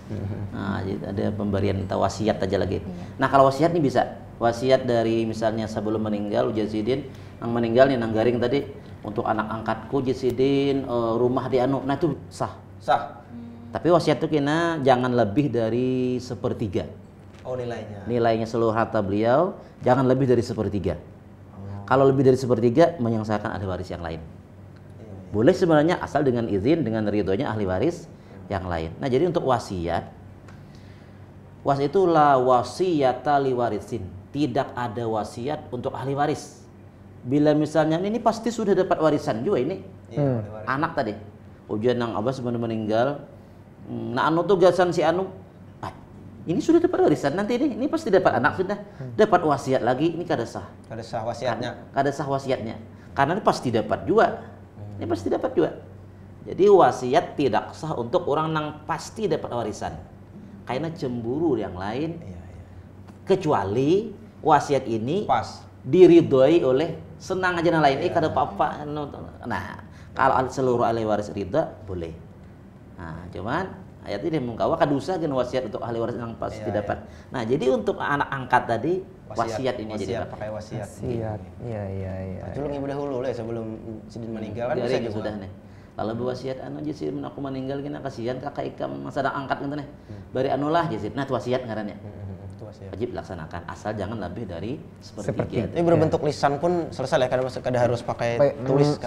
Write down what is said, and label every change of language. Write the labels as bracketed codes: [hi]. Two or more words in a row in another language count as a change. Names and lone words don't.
[id] Nah, jadi ada pemberian atau wasiat aja lagi. Nah, kalau wasiat nih bisa. [bjn] Wasiat dari misalnya sebelum meninggal Jasidin, yang meninggal nih nang garing tadi untuk anak angkatku Jasidin rumah di anu. [id] Nah, itu sah. Tapi wasiat itu kena jangan lebih dari 1/3. Oh, nilainya. Nilainya seluruh harta beliau jangan lebih dari 1/3. Kalau lebih dari 1/3 menyangsakan ahli waris yang lain. Boleh sebenarnya asal dengan izin, dengan ridhonya ahli waris yang lain. Nah, jadi untuk wasiat itu [ar] لا وصية لوارث. [id] Tidak ada wasiat untuk ahli waris. Bila misalnya ini pasti sudah dapat warisan juga ini. Anak tadi. Ujian nang abah sebelum meninggal. [bjn] Nah, anu tuh gasan si anu. [id] Ini sudah dapat warisan, nanti ini pasti dapat anak sudah. [bjn] Dapat wasiat lagi, ini kada sah. Kada sah wasiatnya. Kada sah wasiatnya. [id] Karena ini pasti dapat juga. Ini pasti dapat juga. Jadi wasiat tidak sah untuk orang yang pasti dapat warisan. Karena cemburu yang lain. Kecuali wasiat ini diridhoi oleh senang aja yang lain. [bjn] Kada apa-apa. [id] Nah, kalau seluruh ahli waris ridha boleh. [bjn] Nah, cuman ayat ini mengkawa kadusa gen wasiat untuk ahli waris yang pasti dapat. [id] Nah, jadi untuk anak angkat tadi wasiat ini jadi wasiat, pakai wasiat. Wasiat. Iya. [bjn] Dulu ngibu dahulu lah sebelum sidin meninggal kan bisa Garing [id] juga. sudah nih. [bjn] Kalau berwasiat anu jisir mun aku meninggal kena kasihan kakak ikam masa angkat gitu nih. Bari anu lah jisir. [id] Nah, itu wasiat ngarannya. Itu wasiat. Wajib laksanakan asal jangan lebih dari Sepertiga. sepertiga. Ini berbentuk lisan pun selesai lah, kada harus pakai tulis kalau